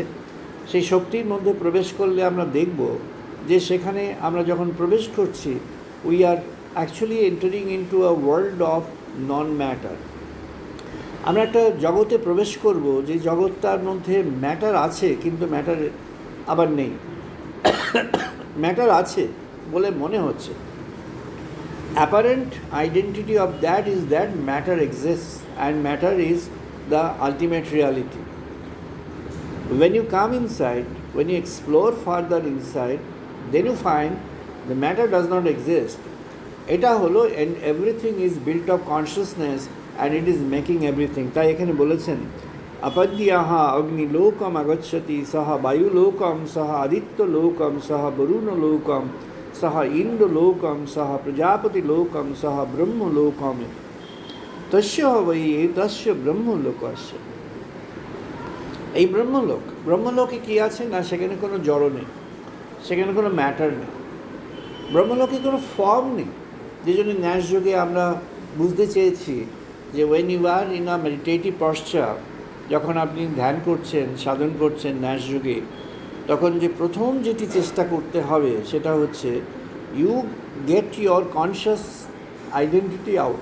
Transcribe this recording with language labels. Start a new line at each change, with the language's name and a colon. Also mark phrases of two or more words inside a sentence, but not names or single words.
Bangla: সেই শক্তির মধ্যে প্রবেশ করলে আমরা দেখব যে সেখানে আমরা যখন প্রবেশ করছি,
English: we are actually entering into a world of non matter.
Bangla: আমরা একটা জগতে প্রবেশ করব যে জগৎটার মধ্যে ম্যাটার আছে, কিন্তু ম্যাটার আবার নেই। ম্যাটার আছে বলে মনে হচ্ছে।
English: Apparent identity of that is that matter exists and matter is the ultimate reality. When you come inside, when you explore further inside, then you find the matter does not exist.
Bangla: এটা হলো
English: and everything is built of consciousness and it is making everything.
Bangla: তাই এখানে বলেছেন
Sanskrit: अपद्याहा अग्निलोकम अगच्छति सह वायुलोकम सह आदित्यलोकम सह वरुणलोकम सह इंद्रलोकम सह प्रजापतिलोकम सह ब्रह्मलोकम तस्य वै तस्य ब्रह्मलोकस्य।
Bangla: এই ব্রহ্মলোকে কি আছে না, সেখানে কোনো জড় নেই, সেখানে কোনো ম্যাটার নেই, ব্রহ্মলোকে কোনো ফর্ম নেই। যে জন্য ন্যাস যোগে আমরা বুঝতে চেয়েছি যে
English: when you are in a meditative posture,
Bangla: যখন আপনি ধ্যান করছেন, সাধন করছেন ন্যাস যোগে, তখন যে প্রথম যেটি চেষ্টা করতে হবে সেটা হচ্ছে
English: you get your conscious identity out.